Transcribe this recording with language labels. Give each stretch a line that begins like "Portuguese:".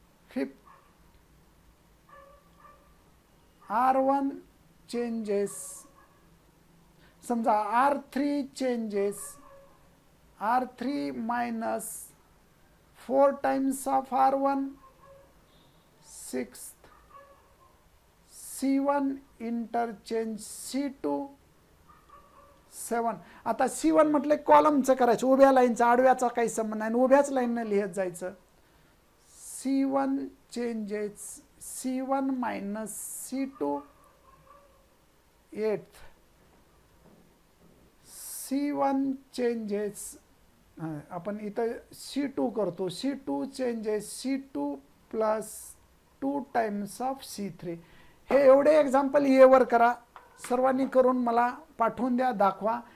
English: Fifth R1 changes, समजा R3 changes R3 minus 4 times of R1. Sixth C1 interchange C2. 7.
Marathi: आता C1 म्हटलं कॉलमचं करायचं, उभ्या लाईनचा, आडव्याचा काही संबंध नाही, उभ्याच लाईनने लिहत जायचं.
English: C1 changes C1 minus C2.
Marathi: 8th C1 changes, आपण इथं C2 करतो.
English: C2 changes C2 plus 2 times of C3.
Marathi: हे एवढे एक्झाम्पल येवर करा. सर्वांनी करून मला पाठवून द्या, दाखवा.